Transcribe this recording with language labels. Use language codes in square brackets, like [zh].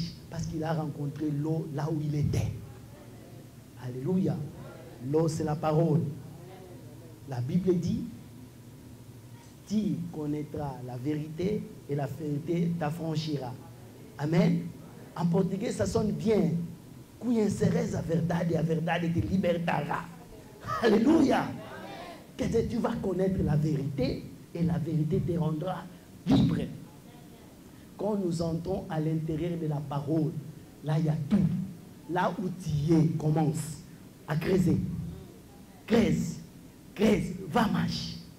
[fr] Parce qu'il a rencontré l'eau là où il était. Alléluia. L'eau, c'est la parole. La Bible dit, tu connaîtras la vérité et la vérité t'affranchira. Amen. En portugais, ça sonne bien. [pt] Conheceres a verdade te libertara. [fr] Alléluia. Que tu vas connaître la vérité et la vérité te rendra libre. Quand nous entrons à l'intérieur de la parole, là il y a tout. Là où tu es, commence à creuser. Creuse, va marche.